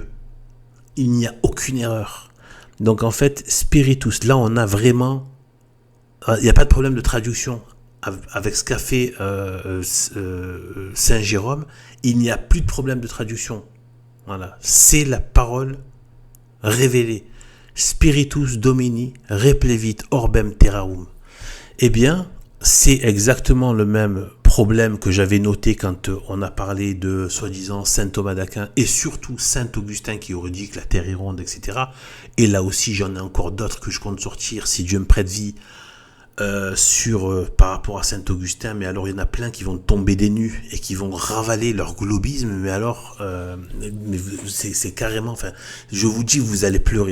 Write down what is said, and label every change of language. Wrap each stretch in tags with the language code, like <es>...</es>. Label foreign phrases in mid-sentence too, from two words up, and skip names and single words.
<fr>Il n'y a aucune erreur. Donc en fait, Spiritus, là on a vraiment... Il n'y a pas de problème de traduction. Avec ce qu'a fait Saint Jérôme, il n'y a plus de problème de traduction. Voilà, c'est la parole révélée.</fr> <la>Spiritus Domini replevit orbem terrarum.</la> <fr>Eh bien, c'est exactement le même problème que j'avais noté quand on a parlé de soi-disant Saint Thomas d'Aquin et surtout Saint Augustin qui aurait dit que la Terre est ronde, etc. Et là aussi, j'en ai encore d'autres que je compte sortir si Dieu me prête vie. Par rapport à Saint-Augustin, mais alors il y en a plein qui vont tomber des nues et qui vont ravaler leur globisme, mais alors c'est carrément, enfin, je vous dis, vous allez pleurer.</fr>